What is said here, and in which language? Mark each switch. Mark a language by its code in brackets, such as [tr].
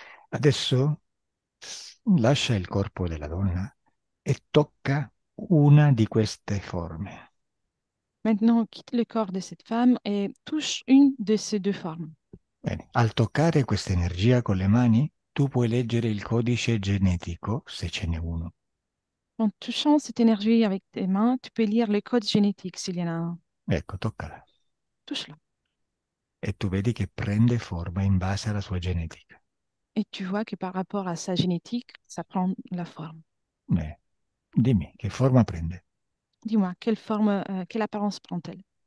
[it] Adesso lascia il corpo della donna e tocca una di queste forme. [fr] Maintenant, quitte le corps de cette femme et touche une de ces deux formes. [it] Bene. Al toccare questa energia con le mani, tu puoi leggere il codice genetico, se ce n'è uno. [fr] En touchant cette énergie avec tes mains, tu peux lire le code génétique s'il y en a un. [it] Ecco, toccala. [fr] Touche-la. [it] E tu vedi che prende forma in base alla sua genetica. [fr] Et tu vois que par rapport à sa génétique, ça prend la forme. [it] Dimmi, che forma prende? [fr] Dis-moi, quelle apparence prend-elle?